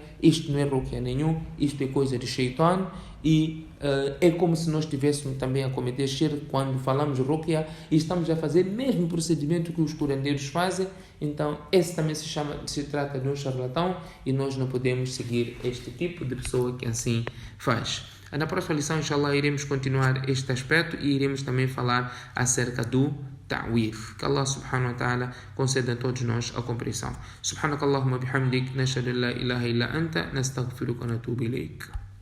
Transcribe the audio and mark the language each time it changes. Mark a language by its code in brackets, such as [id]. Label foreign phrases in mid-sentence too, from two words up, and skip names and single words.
[pt] Isto não é ruqya nenhum, isto é coisa de shaitan e é como se nós estivéssemos também a cometer shirk quando falamos ruqya e estamos a fazer o mesmo procedimento que os curandeiros fazem. Então esse também se trata de um charlatão e nós não podemos seguir este tipo de pessoa que assim faz. Na próxima lição, inshallah, iremos continuar este aspecto e iremos também falar acerca do ta'widh. Que Allah [ar] سبحانه وتعالى [pt] conceda a todos nós a compreensão. [ar] سبحانك اللهم بحمدك، نشهد أن لا إله إلا أنت، نستغفرك ونتوب إليك.